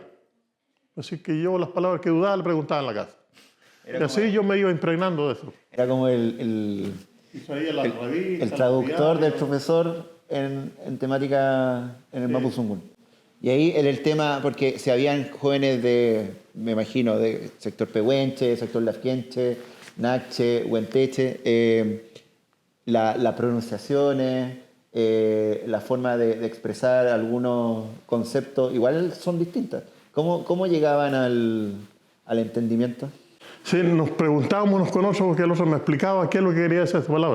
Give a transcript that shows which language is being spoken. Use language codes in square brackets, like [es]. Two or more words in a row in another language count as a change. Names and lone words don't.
[es] Así que yo las palabras que dudaba le preguntaba en la casa. Y así yo me iba impregnando de eso. Era como el traductor del profesor en temática en el mapuzungún. Y ahí el tema, porque si habían jóvenes me imagino, de sector pehuenche, sector lafquenche, Nache, Huenteche, las pronunciaciones, la forma de expresar algunos conceptos, igual son distintas. ¿Cómo llegaban al entendimiento? Sí, nos preguntábamos unos con otros porque el otro me explicaba qué es lo que quería decir esa palabra.